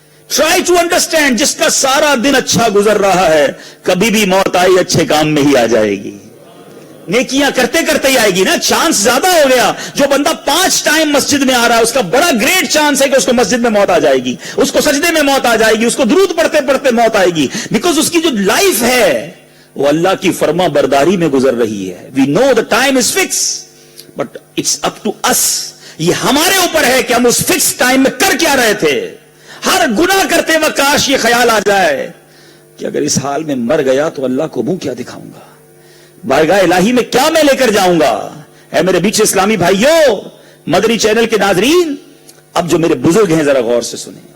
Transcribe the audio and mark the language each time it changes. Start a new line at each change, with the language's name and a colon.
English: try to understand,
Urdu: جس کا سارا دن اچھا گزر رہا ہے, کبھی بھی موت آئی اچھے کام میں ہی آ جائے گی, نیکیاں کرتے کرتے ہی آئے گی نا. چانس زیادہ ہو گیا. جو بندہ 5 ٹائم مسجد میں آ رہا ہے اس کا بڑا گریٹ چانس ہے کہ اس کو مسجد میں موت آ جائے گی, اس کو سجدے میں موت آ جائے گی, اس کو درود پڑھتے پڑھتے موت آئے گی, بیکاز اس کی جو لائف ہے وہ اللہ کی فرما برداری میں گزر رہی ہے.
English: We know the time is fix, but it's up to us.
Urdu: یہ ہمارے اوپر ہے کہ ہم اس فکس ٹائم میں کر کیا رہے تھے. ہر گناہ کرتے وقت کاش یہ خیال آ جائے کہ اگر اس حال میں مر گیا تو اللہ کو منہ کیا دکھاؤں گا, بارگاہ الہی میں کیا میں لے کر جاؤں گا. اے میرے بیچ اسلامی بھائیوں, مدنی چینل کے ناظرین, اب جو میرے بزرگ ہیں ذرا غور سے سنیں.